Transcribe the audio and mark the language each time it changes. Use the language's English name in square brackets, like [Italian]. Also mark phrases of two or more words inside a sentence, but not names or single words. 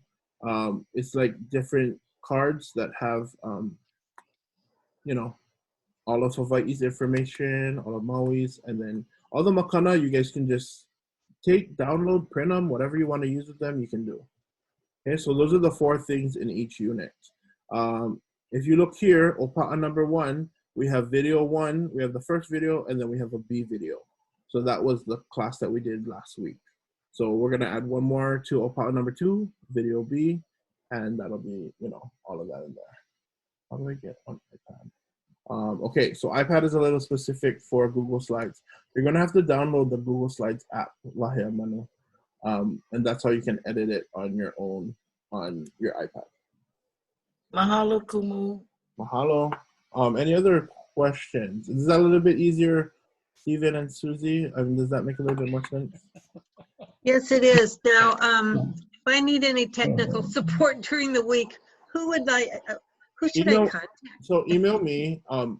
[English] It's like different cards that have, you know, all of Hawaii's information, all of Maui's, and then all the makana you guys can just take, download, print them, whatever you want to use with them, you can do. Okay, so those are the 4 things in each unit. If you look here, ʻOpaʻa number 1, we have video 1, we have the first video, and then we have a B video. So that was the class that we did last week. So we're gonna add one more to ʻOpaʻa number 2, video B, and that'll be, you know, all of that in there. How do I get on iPad? Okay, so iPad is a little specific for Google Slides. You're gonna have to download the Google Slides app, Lahea Manu, and that's how you can edit it on your own on your iPad. [Hawaiian] Mahalo, Kumu. [English] Mahalo. Any other questions? Is that a little bit easier, Stephen and Susie? I mean, does that make a little bit more sense? Yes, it is. Now, if I need any technical support during the week, who should I contact? So email me, and